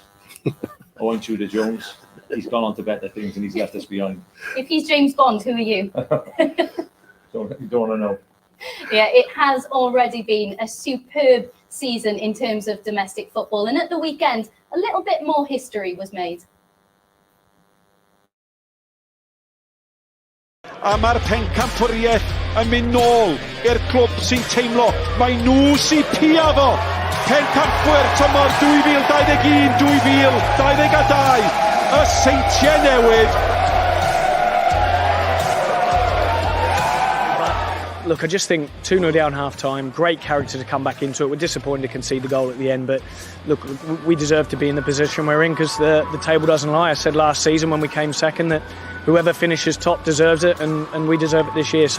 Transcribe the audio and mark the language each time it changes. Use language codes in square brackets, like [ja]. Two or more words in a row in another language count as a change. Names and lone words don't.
[en] Owain Tudor-Jones. He's gone on to better things and he's left us behind. If he's James Bond, who are you? Don't want to know. Yeah, it has already been a superb season in terms of domestic football, and at the weekend, a little bit more history was made. [cy] A mae'r pencampwriaeth yn mynd nôl i'r clwb sy'n teimlo mai nhw sy'n pia fo. Pencampwyr tymor 2021-2022, y Seintiau Newydd. [en] Look, I just think 2-0 down half-time, great character to come back into it. We're disappointed to concede the goal at the end, but look, we deserve to be in the position we're in because the table doesn't lie. I said last season when we came second that whoever finishes top deserves it, and we deserve it this year.